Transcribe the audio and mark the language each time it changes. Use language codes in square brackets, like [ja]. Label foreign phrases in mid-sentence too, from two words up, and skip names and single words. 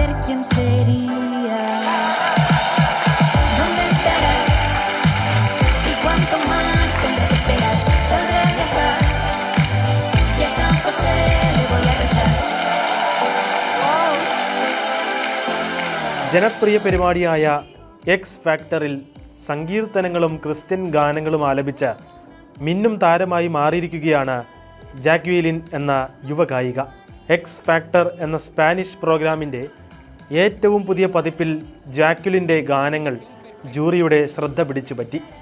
[es] ¿quién sería? ¿Dónde estarás? ¿Y cuánto más envejecerás? Podré viajar y a San José le voy a rezar. [ml] ജനപ്രിയ പരിപാടിയായ എക്സ് ഫാക്ടറിൽ സങ്കീർത്തനങ്ങളും ക്രിസ്ത്യൻ ഗാനങ്ങളും ആലപിച്ച മിന്നും താരമായി മാറിയിരിക്കുകയാണ് ജാക്വീലിൻ എന്ന യുവഗായിക. എക്സ് ഫാക്ടർ എന്ന സ്പാനിഷ് പ്രോഗ്രാമിൻ്റെ ഏറ്റവും പുതിയ പതിപ്പിൽ ജാക്വലിൻ്റെ ഗാനങ്ങൾ ജൂറിയുടെ ശ്രദ്ധ പിടിച്ചു പറ്റി.